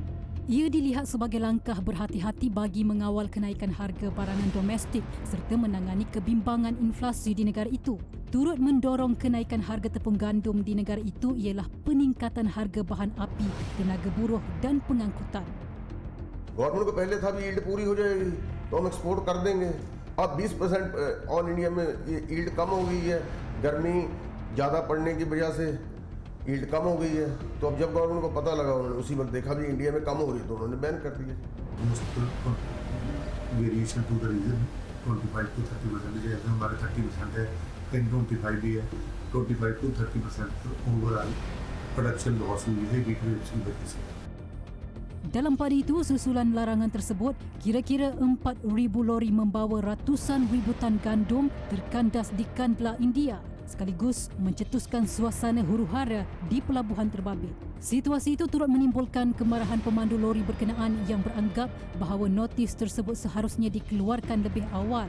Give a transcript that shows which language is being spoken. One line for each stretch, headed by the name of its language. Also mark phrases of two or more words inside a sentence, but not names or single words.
Malay: Ia dilihat sebagai langkah berhati-hati bagi mengawal kenaikan harga barangan domestik serta menangani kebimbangan inflasi di negara itu. Turut mendorong kenaikan harga tepung gandum di negara itu ialah peningkatan harga bahan api, tenaga buruh dan pengangkutan.
Hindi: गवर्नमेंट को पहले था भी यील्ड पूरी हो जाएगी तो हम एक्सपोर्ट कर देंगे. अब 20%
English: all India
Hindi: में यील्ड कम हो गई है. गर्मी ज़्यादा पड़ने की वजह से यील्ड कम हो गई है. तो अब जब गवर्नमेंट को पता लगा उन्होंने उसी वक्त देखा भी इंडिया में कम हो रही तो उन्होंने बैन कर दिया.
English: variation to the region
Hindi: 25 to 30% जैसे हमारे 30% है 10-25 भी है 25 to 30%
English: overall production loss
Hindi: हुई है डिक्रीज की वजह से.
Malay: Dalam pada itu, susulan larangan tersebut, kira-kira 4,000 lori membawa ratusan ribu tan gandum terkandas di Kandla, India, sekaligus mencetuskan suasana huru-hara di pelabuhan terbabit. Situasi itu turut menimbulkan kemarahan pemandu lori berkenaan yang beranggap bahawa notis tersebut seharusnya dikeluarkan lebih awal.